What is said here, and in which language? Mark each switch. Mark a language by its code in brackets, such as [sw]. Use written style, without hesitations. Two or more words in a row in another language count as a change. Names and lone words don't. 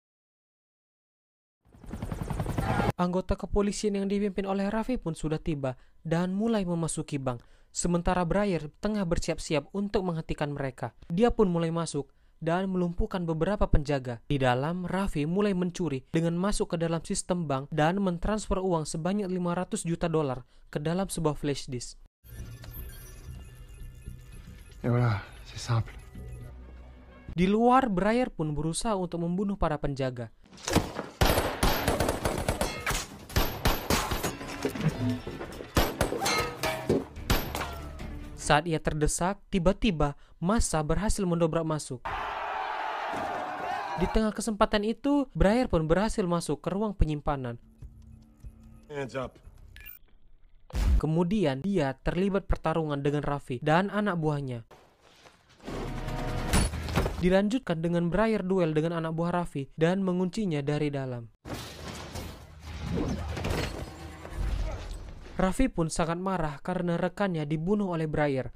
[id] Anggota kepolisian yang dipimpin oleh Raffi pun sudah tiba dan mulai memasuki bank. Sementara Briar tengah bersiap-siap untuk menghentikan mereka. Dia pun mulai masuk dan melumpuhkan beberapa penjaga. Di dalam, Raffi mulai mencuri dengan masuk ke dalam sistem bank dan mentransfer uang sebanyak 500 juta dolar ke dalam sebuah [en] flash disk. [fr] Et voilà, c'est simple. [id] Di luar, Briar pun berusaha untuk membunuh para penjaga. Saat ia terdesak, tiba-tiba massa berhasil mendobrak masuk. Di tengah kesempatan itu, Briar pun berhasil masuk ke ruang penyimpanan. [en] Hands up. [id] Kemudian dia terlibat pertarungan dengan Raffi dan anak buahnya. Dilanjutkan dengan Briar duel dengan anak buah Raffi dan menguncinya dari dalam. Raffi pun sangat marah karena rekannya dibunuh oleh Briar.